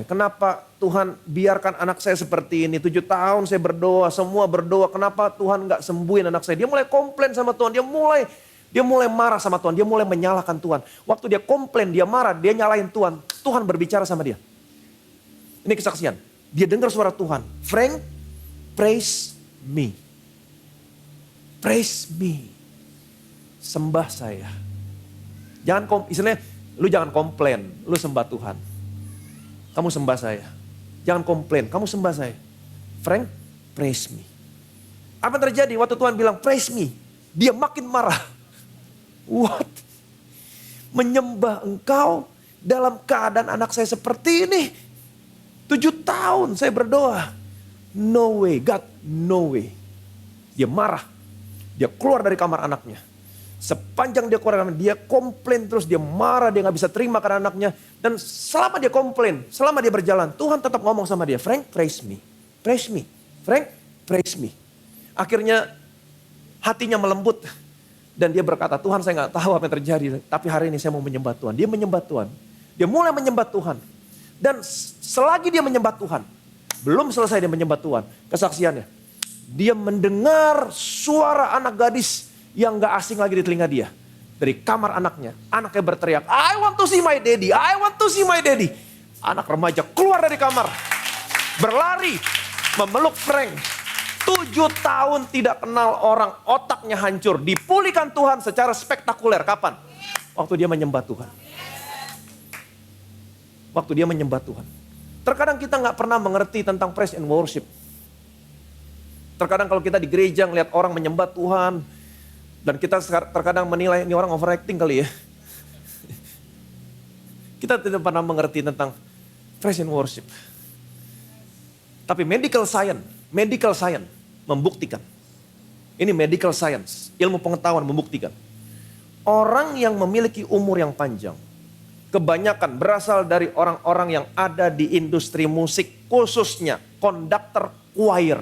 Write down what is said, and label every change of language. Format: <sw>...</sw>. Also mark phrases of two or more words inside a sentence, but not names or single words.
<id>Kenapa Tuhan biarkan anak saya seperti ini. 7 tahun saya berdoa, semua berdoa. Kenapa Tuhan nggak sembuhin anak saya. Dia mulai komplain sama Tuhan. Dia mulai marah sama Tuhan. Dia mulai menyalahkan Tuhan. Waktu dia komplain, dia marah, dia nyalahin Tuhan. Tuhan berbicara sama dia. Ini kesaksian. Dia dengar suara Tuhan.</id> <en>Frank, praise me. Praise me.</en> <id>Sembah saya. Istilahnya, lu jangan komplain. Lu sembah Tuhan. Kamu sembah saya. Jangan komplain. Kamu sembah saya.</id> <en>Frank, praise me.</en> <id>Apa yang terjadi waktu Tuhan bilang</id> <en>praise me?</en> <id>Dia makin marah. What? Menyembah engkau dalam keadaan anak saya seperti ini. 7 tahun saya berdoa.</id> <en>No way, God, no way.</en> <id>Dia marah. Dia keluar dari kamar anaknya. Sepanjang dia keluar dari kamar, dia komplain terus, dia marah, dia gak bisa terima karena anaknya. Dan selama dia komplain, selama dia berjalan, Tuhan tetap ngomong sama dia,</id> <en>Frank, praise me. Praise me. Frank, praise me.</en> <id>Akhirnya hatinya melembut. Dan dia berkata, Tuhan saya gak tahu apa yang terjadi. Tapi hari ini saya mau menyembah Tuhan. Dia menyembah Tuhan. Dia mulai menyembah Tuhan. Dan selagi dia menyembah Tuhan, belum selesai dia menyembah Tuhan, kesaksiannya. Dia mendengar suara anak gadis yang gak asing lagi di telinga dia. Dari kamar anaknya berteriak,</id> <en>I want to see my daddy, I want to see my daddy.</en> <id>Anak remaja keluar dari kamar, berlari, memeluk Frank. 7 tahun tidak kenal orang, otaknya hancur. Dipulihkan Tuhan secara spektakuler. Kapan? Waktu dia menyembah Tuhan. Waktu dia menyembah Tuhan. Terkadang kita gak pernah mengerti tentang</id> <en>praise and worship.</en> <id>Terkadang kalau kita di gereja ngeliat orang menyembah Tuhan, dan kita terkadang menilai ini orang overacting kali ya. Kita tidak pernah mengerti tentang</id> <en>praise and worship.</en> <id>Tapi</id> <en>medical science</en> <id>membuktikan. Ini</id> <en>medical science,</en> <id>ilmu pengetahuan membuktikan. Orang yang memiliki umur yang panjang, kebanyakan berasal dari orang-orang yang ada di industri musik, khususnya konduktor choir.</id>